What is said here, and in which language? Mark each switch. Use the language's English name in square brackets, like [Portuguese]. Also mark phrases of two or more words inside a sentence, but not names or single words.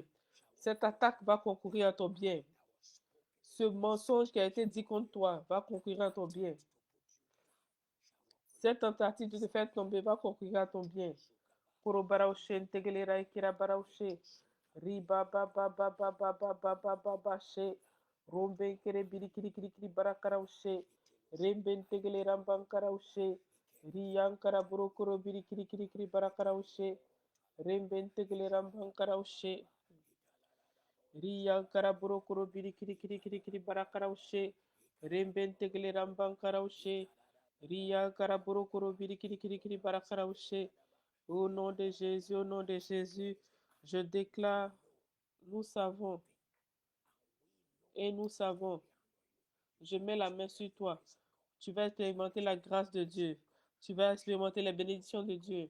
[French] Cette attaque va concourir à ton bien. Ce mensonge qui a été dit contre toi va concourir à ton bien. Cette tentative de te faire tomber va concourir à ton bien. Riba ba ba ba ba ba ba ba ba ba ba she. Rombe kere biri kiri kiri kiri barakaraushe. Rembentegele Rambankaraushe, Riyankara Brokoro Birikiri Barakaraushe, Rembentegele Rambankaraushe, Riyankara Brokoro Birikiri Barakaraushe, Rembentegele Rambankaraushe, Riyankara Brokoro Birikiri Barakaraushe. Au nom de Jésus, au nom de Jésus, je déclare, nous savons, et nous savons, je mets la main sur toi. Tu vas expérimenter la grâce de Dieu. Tu vas expérimenter les bénédictions de Dieu.